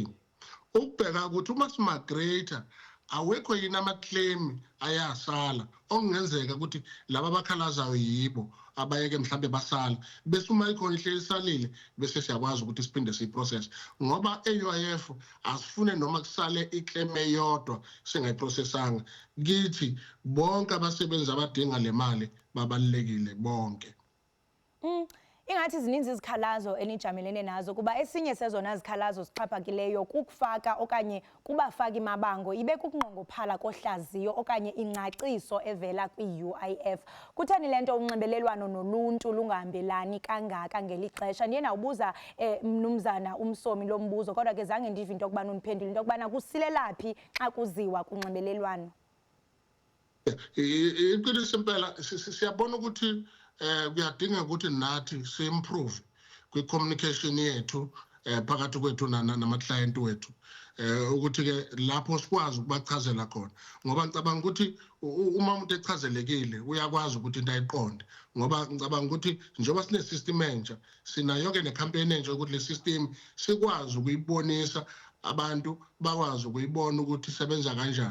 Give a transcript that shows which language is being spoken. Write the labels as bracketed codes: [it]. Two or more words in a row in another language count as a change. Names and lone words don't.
[zu] Ukubheka ukuthi uma simigrate awekho yini ama-claim ayasala okungenzeka ukuthi laba abakhalazayo yibo abayeke mhlambe basala bese uma ikhona ihleli isalile bese siyakwazi ukuthi siphinde siyiprocess ngoba e-UIF asifune noma kusale iclaim eyodwa singayiprocessanga kithi bonke abasebenzi abadinga le mali babalekile bonke. [xh] Ingathi zininzi izikhalazo enijamelene nazo kuba esinye sezona zikhalazo sixhaphakileyo kukufaka okanye kubafaki mabango ibe kukunqongophala kohlaziyo okanye ingcaciso evela kwi-UIF. Kuthani lento unxibelelwano noluntu lungahambelani kangaka ngeli xesha? Ndiye nawubuza mnumzana umsomi lo mbuzo kodwa ke zange ndive into yokubana uniphendule into yokubana kusilelaphi xa kuziwa kunxibelelwano. [zu] Iqiniso impela siyabona ukuthi kuyadinga ukuthi nathi si-improve kwi-communication yethu phakathi kwethu nama-client wethu ukuthi ke lapho sikwazi ukubachazela khona ngoba ngicabanga ukuthi uma umuntu echazelekile uyakwazi ukuthi into ayiqonde ngoba ngicabanga ukuthi njengoba sine-system entsha sinayo-ke ne-campaign entsha ukuthi le system sikwazi ukuyibonisa abantu bakwazi ukuyibona ukuthi isebenza kanjani.